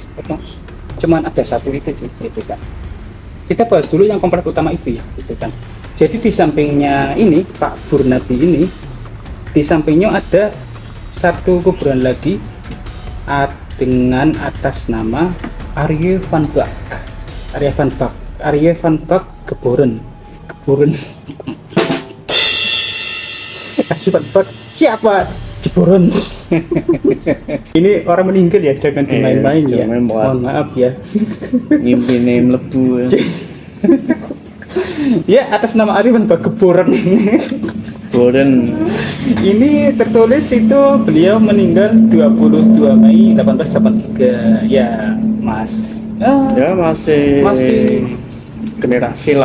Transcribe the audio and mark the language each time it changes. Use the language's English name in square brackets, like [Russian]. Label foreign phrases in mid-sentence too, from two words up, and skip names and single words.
[Indonesian] Cuman ada satu itu kan. Kita bahas dulu yang komplek utama itu ya, gitu kan. Jadi di sampingnya ini Pak Burnadi ini, di sampingnya ada satu kuburan lagi dengan atas nama Arye van Bak. Arye van Bak Geboren. Arye van Bak siapa? Jeboron. Ini orang meninggal ya, jangan dimain-main ya. Mohon maaf ya. [Javanese] Ngimpine mlebu. [Indonesian] Ya, atas nama Arif van Bak Geboren ini. Boren. Ini tertulis itu beliau meninggal 22 Mei 1883. Ya, Mas. Ya masih generasi lah.